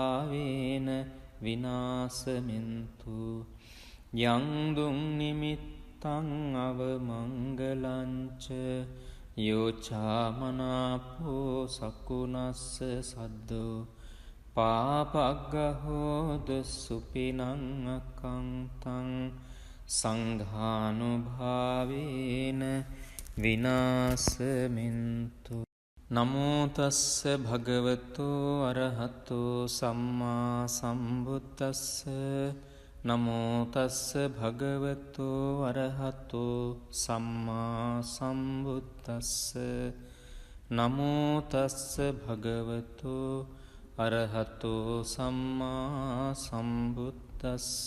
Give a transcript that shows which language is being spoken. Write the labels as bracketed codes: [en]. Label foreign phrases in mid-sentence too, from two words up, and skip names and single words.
[pi] ධම්මානුභාවේන විනාසමින්තු යං දුං නිමිත්තං නිමිත්තං අවමංගලංච යෝචාමනාපෝ සකුණස්ස සද්දෝ පාපග්ගහෝද සුපිනං අකංතං සංඝානුභාවේන විනාසමින්තු. නමෝ තස්ස භගවතු අරහතෝ සම්මා සම්බුද්දස්ස. නමෝ තස්ස භගවතු අරහතෝ සම්මා සම්බුද්දස්ස. නමෝ තස්ස භගවතු අරහතෝ සම්මා සම්බුද්දස්ස.